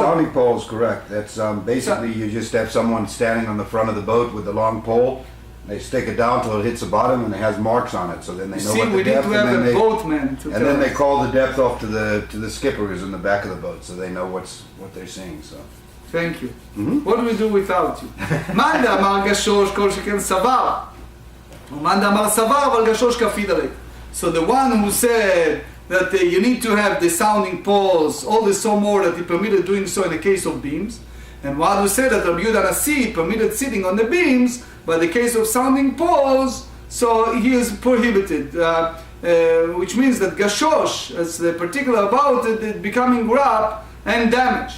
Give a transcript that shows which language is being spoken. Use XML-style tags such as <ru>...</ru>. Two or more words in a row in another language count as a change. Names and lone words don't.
<en>Sounding pole is correct. That's basically you just have someone standing on the front of the boat with the long pole. They stick it down till it hits the bottom and it has marks on it, so then they know what the depth. We need to have a boatman to and then they call the depth off to the skippers in the back of the boat, so they know what they're seeing. So. Thank you. What do we do without you?</en> <arc>מאן דאמר גשוש כל שכן סבר. ומאן דאמר סבר אבל גשוש כפיד עליו.</arc> <en>So the one who said that you need to have the sounding poles, all the so more that he permitted doing so in the case of beams, and one who said that Rabbi Yehuda Nasi permitted sitting on the beams, but the case of sounding poles, so he is prohibited. Which means that gashosh, as the particular about it becoming wrap and damaged.</en>